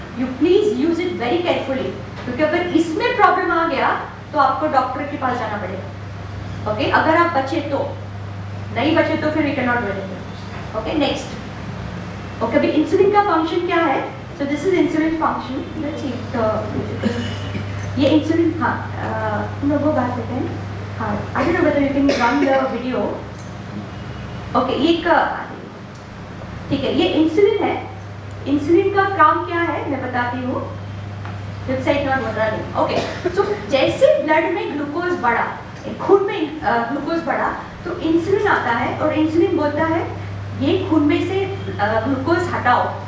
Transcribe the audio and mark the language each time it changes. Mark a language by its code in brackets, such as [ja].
[en] You please use it very carefully. [hi] क्योंकि अगर इसमें प्रॉब्लम आ गया तो आपको डॉक्टर के पास जाना पड़ेगा। Okay? अगर आप बचे तो, नहीं बचे तो फिर [en] we cannot do anything. Okay? Next. [hi] Okay, अभी इंसुलिन का फंक्शन क्या है? [en] So this is insulin function. Let's see. [hi] ये इंसुलिन, हाँ, तुम लोग वो बात करते हैं। हाँ, [en] I don't know whether you can run the video. [hi] Okay, ये ठीक है, ये इंसुलिन है। इंसुलिन का काम क्या है मैं बताती हूँ। [en] Website not running. [hi] ओके, सो जैसे ब्लड में ग्लूकोज बढ़ा, खून में ग्लूकोज बढ़ा, तो इंसुलिन आता है और इंसुलिन बोलता है ये खून में से ग्लूकोज हटाओ।